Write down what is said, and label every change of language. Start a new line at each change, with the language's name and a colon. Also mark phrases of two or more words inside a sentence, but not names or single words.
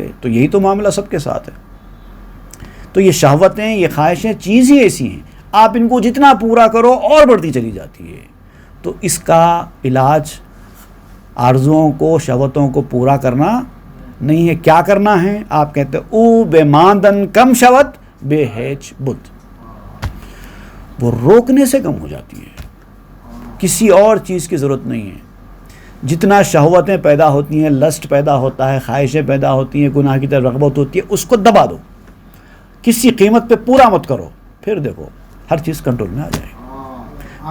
Urdu: تو یہی تو معاملہ سب کے ساتھ ہے. تو یہ شہوتیں، یہ خواہشیں چیز ہی ایسی ہیں، آپ ان کو جتنا پورا کرو اور بڑھتی چلی جاتی ہے. تو اس کا علاج آرزوؤں کو، شہوتوں کو پورا کرنا نہیں ہے. کیا کرنا ہے؟ آپ کہتے ہیں
Persian: او بے ماندن کم شوت بے ہیچ بدھ.
Urdu: وہ روکنے سے کم ہو جاتی ہے، کسی اور چیز کی ضرورت نہیں ہے. جتنا شہوتیں پیدا ہوتی ہیں، لسٹ پیدا ہوتا ہے، خواہشیں پیدا ہوتی ہیں، گناہ کی طرف رغبت ہوتی ہے، اس کو دبا دو، کسی قیمت پہ پورا مت کرو، پھر دیکھو ہر چیز کنٹرول میں آ جائے گی۔